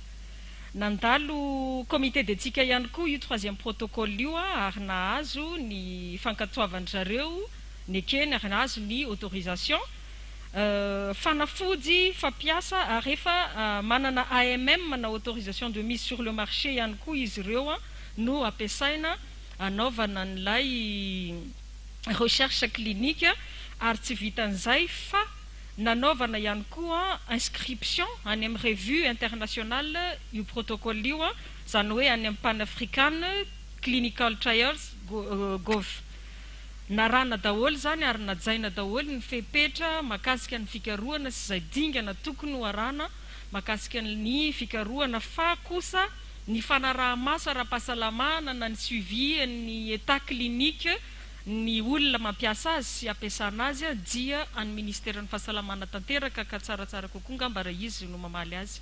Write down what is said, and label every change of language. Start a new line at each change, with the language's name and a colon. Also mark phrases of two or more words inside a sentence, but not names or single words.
Malagasy: Nandalo
French: comité d'éthique
Malagasy: ihany koa io
French: troisième protocole
Malagasy: io ary nahazo ny fankatoavany zareo ny ekeny ary nahazo ny autorisation fanafody fampiasa ary efa manana AMM na
French: autorisation de mise sur le marché
Malagasy: ihany koa izy ireo no ampiasaina anaovana n'ilay
French: recherche clinique
Malagasy: ary tsy vitan'izay fa nanaovana ihany koa inscription any amin'ny
French: revue internationale
Malagasy: io protocole io zany hoe any amin'ny pan-african clinical trials gov. Narana daholo zany ary najaina daholo ny fepetra makasika ny fikarohana sy izay dingana tokony ho arana makasika ny fikarohana fa kosa ny fanaraha-maso ara-pahasalamana na ny suivi ny
French: état clinique
Malagasy: ny olona mampiasa azy sy ampiasana azy dia any ministère ny fahasalamana tanteraka ka tsaratsara kokoa ngamba raha izy no mamaly azy.